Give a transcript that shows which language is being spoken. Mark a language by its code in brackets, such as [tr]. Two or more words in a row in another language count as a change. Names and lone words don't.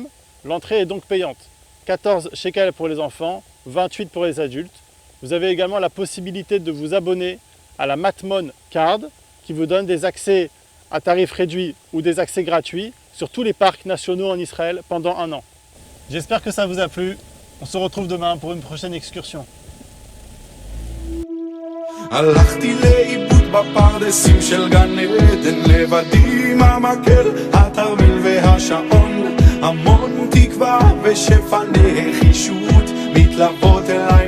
[fr] L'entrée est donc payante. 14 shekels pour les enfants, 28 pour les adultes. Vous avez également la possibilité de vous abonner à la Matmon Card qui vous donne des accès à tarif réduit ou des accès gratuits sur tous les parcs nationaux en Israël pendant un an. J'espère que ça vous a plu. On se retrouve demain pour une prochaine excursion. [he] הלכתי לאיבוד בפרדסים של גן עדן, לבדי עם המקל, התרמיל והשעון, המון תקווה ושפע נחישות מתלוות